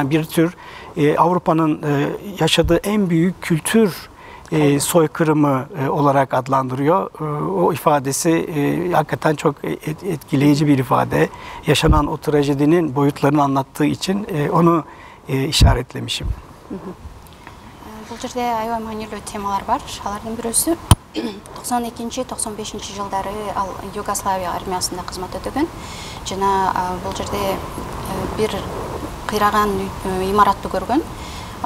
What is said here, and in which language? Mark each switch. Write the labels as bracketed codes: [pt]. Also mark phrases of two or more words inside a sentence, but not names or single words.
[tr] Yani bir tür Avrupa'nın yaşadığı en büyük kültür soykırımı olarak adlandırıyor. O ifadesi hakikaten çok etkileyici bir ifade. Yaşanan o trajedinin boyutlarını anlattığı için onu işaretlemişim. [ky] Бул жерде аябай маанилүү темалар бар. Алардын бирөөсү 92-95 жылдары ал Югославия армиясында кызмат өтөгөн. Жана бул жерде бир кыйраган имаратты көргөн.